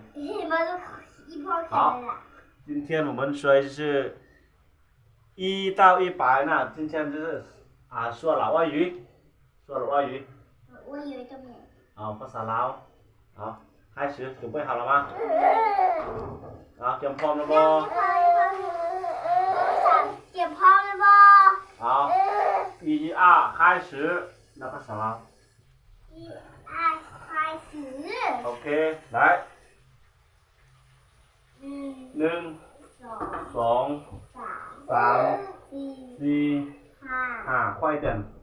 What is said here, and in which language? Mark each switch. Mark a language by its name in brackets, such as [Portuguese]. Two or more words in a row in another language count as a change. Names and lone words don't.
[Chinese] 好，今天我们学的是1到100，那今天就是说老外语，好， [Lao] ພາສາລາວ. [Chinese] 好，开始，准备好了吗？ 好， [Lao] ຕຽມພ້ອມແລ້ວບໍ່ [Chinese] 好，1、2，开始，那 [Lao] ພາສາລາວ [Chinese] OK，来。1、 1 2 3 4 5快一点